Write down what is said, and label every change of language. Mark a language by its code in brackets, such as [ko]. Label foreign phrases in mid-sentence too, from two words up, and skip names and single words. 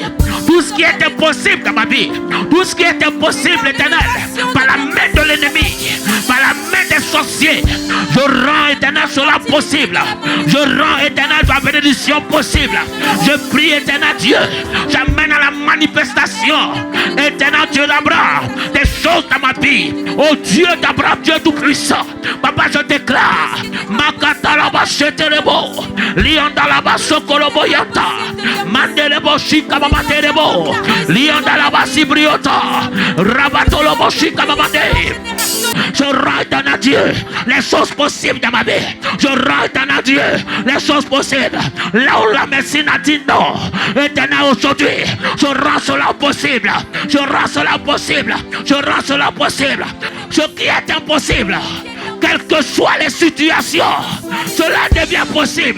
[fr] Tout ce qui est impossible dans ma vie. Tout ce qui est impossible, éternel, par la main de l'ennemi, par la main des sorciers, je rends éternel cela possible. Je rends éternel ma bénédiction possible. Je prie éternel Dieu, j'amène à la manifestation éternel Dieu d'Abraham des choses dans ma vie. Oh Dieu d'Abraham, Dieu tout-puissant, papa, je déclare Makatalaba Sheterebo, Liandalaba Sokolobo Yata, Mandelebo Shikamaterebo, Liandalaba Sibriota, Rabatolobo Shikamamate. Je rends à Dieu les choses possibles dans ma vie. Je rends à Dieu les choses possibles. Là où la médecine a dit non, éternel, aujourd'hui, je rends cela possible. Je rends cela possible. Je rends cela possible. Ce qui est impossible, quelles que soient les situations, cela devient possible.